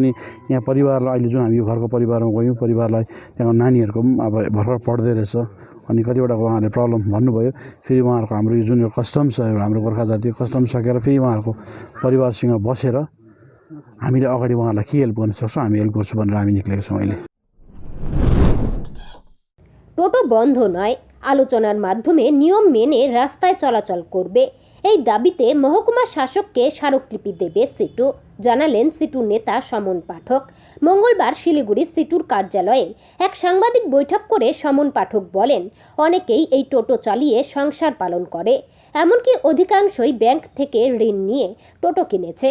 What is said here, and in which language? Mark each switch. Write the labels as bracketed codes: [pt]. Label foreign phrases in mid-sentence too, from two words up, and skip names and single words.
[ne] अनि यहाँ परिवारलाई अहिले जुन हामी यो घरको परिवारमा गयौँ, परिवारलाई त्यहाँको नानीहरूको पनि अब भर्खर पढ्दै रहेछ, अनि कतिवटा उहाँहरूले प्रब्लम भन्नुभयो। फेरि उहाँहरूको हाम्रो यो जुन यो कस्टम्स छ, हाम्रो गोर्खा जातीय कस्टम सकेर फेरि उहाँहरूको परिवारसँग बसेर हामीले अगाडि उहाँहरूलाई के हेल्प गर्न सक्छौँ हामी हेल्प गर्छौँ भनेर हामी निक्लेको छौँ अहिले। [bn] টোটো বন্ধ নয়, আলোচনার মাধ্যমে নিয়ম মেনে রাস্তায় চলাচল করবে, এই দাবিতে মহকুমা শাসককে স্মারকলিপি দেবে সিটু, জানালেন সিটু নেতা সমন পাঠক। মঙ্গলবার শিলিগুড়ি সিটুর কার্যালয়ে এক সাংবাদিক বৈঠক করে সমন পাঠক বলেন, অনেকেই এই টোটো চালিয়ে সংসার পালন করে, এমনকি অধিকাংশই ব্যাংক থেকে ঋণ নিয়ে টোটো কিনেছে।